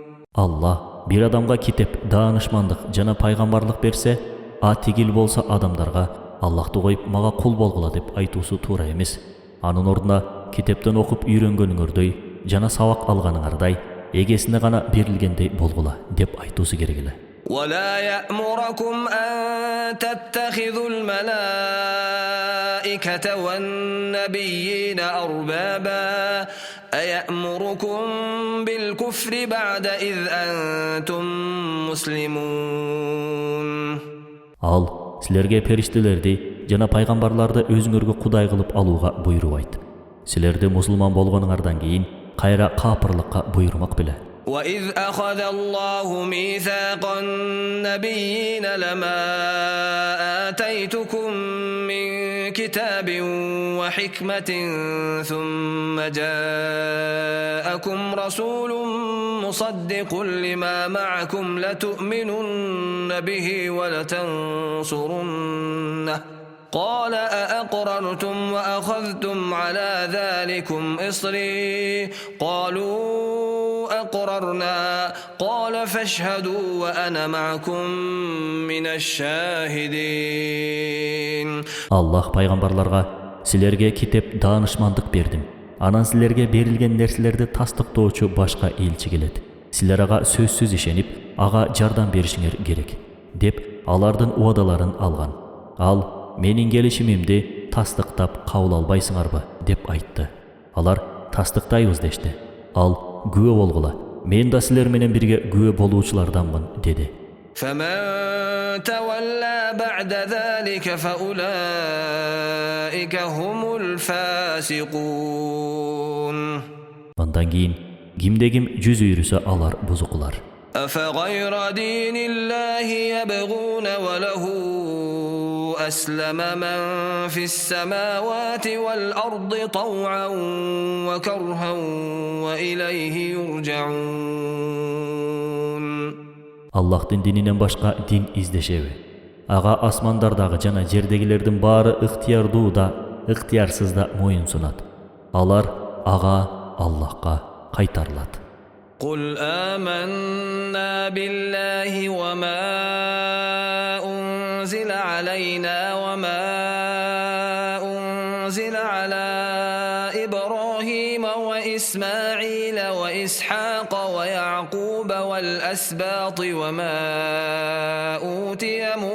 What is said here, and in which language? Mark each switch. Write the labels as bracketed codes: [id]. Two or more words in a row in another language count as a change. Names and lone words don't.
[ky] Allah bir адамга китеп, даанышмандык жана пайгамбарлык берсе, а тигил болсо адамдарга Аллахты коюп мага кул болгула деп айтуусу туура эмес. Анын ордуна китептен окуп үйрөнгөнүңөрдөй жана сабак алганыңардай эгесине гана берилгендей болгула деп айтуусу керек эле. [ar] ولا يأمركم أن تتخذوا الملائكة والنبيين أربابا أيأمركم بالكفر بعد إذ أنتم مسلمون. [ky] Ал силерге периштелерди жана пайгамбарларды өзүңөргө кудай кылып алууга буйрубайт. Силерди мусулман болгонуңардан кийин кайра капырлыкка буйрумак беле. [ar] وإذ أخذ الله ميثاق النبيين لما آتيتكم من كتاب وحكمة ثم جاءكم رسول مصدق لما معكم لتؤمنن به ولتنصرنه قال أأقررتم وأخذتم على ذلكم إصري قالوا أقررنا قال فاشهدوا وأنا معكم من الشاهدين. [ky] Аллах пайгамбарларга силерге китеп, даанышмандык бердим. Анан силерге берилген нерселерди тастыктоочу башка элчи келет. Силер ага сөзсүз ишенип, ага жардам беришиңер керек деп алардын уадаларын алган. Ал менин келишимимди тастыктап кабыл албайсыңарбы деп айтты. Алар тастыктайбыз дешти. Ал күбө болгула, мен да силер менен бирге күбө болуучуларданмын деди. [ar] فمن تولى بعد ذلك فأولئك هم الفاسقون. [ky] Андан кийин кимде-ким жүз үйрүсө алар бузукулар. [ar] أفغير دين الله يبغون وله أسلم من في السماوات والأرض طوعا وكرها وإليه يرجعون. [ky] Аллахтын дининен башка дин издешеби? Ага асмандардагы жана жердегилердин баары ыктыярдуу да, ыктыярсыз да моюн сунат. Алар ага Аллахка кайтарылат. [ar] قل آمنا بالله وما أنزل علينا وما أنزل على إبراهيم وإسماعيل وإسحاق ويعقوب والأسباط وما أوتي